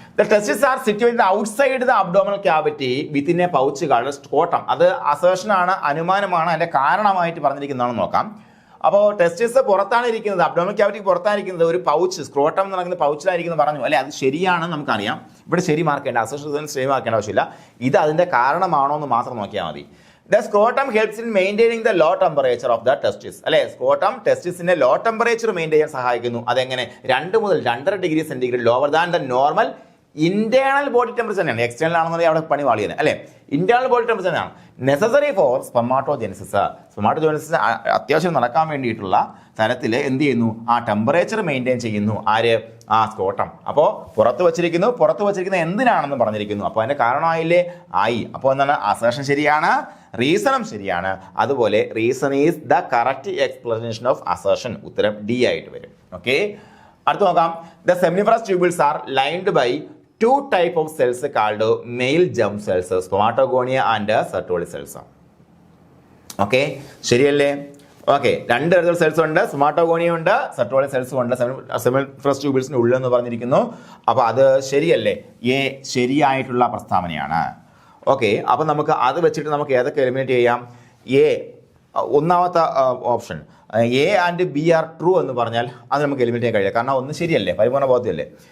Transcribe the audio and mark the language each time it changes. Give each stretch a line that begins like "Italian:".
English: The testes are situated outside the abdominal cavity within a pouch called scrotum.
Malayalam: അത് assertion ആണ്, അനുമാനമാണ്. അതിന്റെ കാരണമായിട്ട് പറഞ്ഞിരിക്കുന്നതാണെന്ന് നോക്കാം. അപ്പോൾ ടെസ്റ്റിസ് പുറത്താണ് ഇരിക്കുന്നത്, അബ്ഡോമിനൽ ക്യാവിറ്റിക്ക് പുറത്താണ് ഇരിക്കുന്നത്, ഒരു പൗച്ച്, സ്ക്രോട്ടം എന്ന് പറയുന്ന പൗച്ചിലായിരിക്കുന്നു പറഞ്ഞു അല്ലെ. അത് ശരിയാണെന്ന് നമുക്കറിയാം. ഇവിടെ ശരി മാർക്ക് ചെയ്യേണ്ട, അസേർഷൻ ശരി മാർക്കേണ്ട ആവശ്യമില്ല. ഇത് അതിന്റെ കാരണമാണോ എന്ന് മാത്രം നോക്കിയാൽ മതി.
English: The scrotum helps in maintaining the low temperature of the testis.
Malayalam: അല്ലെ, സ്ക്രോട്ടം ടെസ്റ്റിസിന്റെ ലോ ടെമ്പറേച്ചർ മെയിൻറ്റെയിൻ ചെയ്യാൻ സഹായിക്കുന്നു. അതെങ്ങനെ, 2 മുതൽ 2.5 degree centigrade
English: lower than the normal internal body temperature
Malayalam: തന്നെയാണ്. എക്സ്റ്റേണൽ ആണെന്നുണ്ടെങ്കിൽ അവിടെ പണി വാളിയാണ് അല്ലെ. ഇന്റേണൽ ബോഡി ടെമ്പറേച്ചർ തന്നെയാണ്
English: Necessary for spermatogenesis.
Malayalam: സ്പെർമാറ്റോജെനിസിസ് അത്യാവശ്യം നടക്കാൻ വേണ്ടിയിട്ടുള്ള തരത്തിൽ എന്ത് ചെയ്യുന്നു, ആ ടെമ്പറേച്ചർ മെയിൻറ്റെയിൻ ചെയ്യുന്നു. ആര്, ആ സ്ക്രോട്ടം. അപ്പോൾ പുറത്ത് വച്ചിരിക്കുന്നത് എന്തിനാണെന്ന് പറഞ്ഞിരിക്കുന്നു. അപ്പോൾ അതിന്റെ കാരണമായില്ലേ, ആയി. അപ്പോൾ എന്താണ്, അസേർഷൻ ശരിയാണ്, റീസണും ശരിയാണ്.
English: അതുപോലെ reason is the correct explanation of assertion.
Malayalam: ഉത്തരം ഡി ആയിട്ട് വരും. ഓക്കെ, അടുത്ത് നോക്കാം.
English: The seminiferous tubules are lined by 2 type of cells called male germ cells, spermatogonia and Sertoli cells.
Malayalam: Okay, ശരിയല്ലേ? ഓക്കെ, 2 തരത്തിലുള്ള സെൽസ് ഉണ്ട്, സ്പെർമാറ്റോഗോണിയ ഉണ്ട്, സെർട്ടോളി സെൽസും ഉണ്ട് സെമിനിഫറസ് ട്യൂബിൾസിന് ഉള്ളിൽ എന്ന് പറഞ്ഞിരിക്കുന്നു. അപ്പോൾ അത് ശരിയല്ലേ, എ ശരിയായിട്ടുള്ള പ്രസ്താവനയാണ്. ഓക്കെ, അപ്പോൾ നമുക്ക് അത് വെച്ചിട്ട് നമുക്ക് ഏതൊക്കെ എലിമിനേറ്റ് ചെയ്യാം. എ ഒന്നാമത്തെ option
English: A and B are true
Malayalam: എന്ന് പറഞ്ഞാൽ അത് നമുക്ക് എലിമിനേറ്റ് ചെയ്യാൻ കഴിയില്ല, കാരണം ഒന്ന് ശരിയല്ലേ, പരിപൂർണ്ണ ബോധ്യമല്ലേ.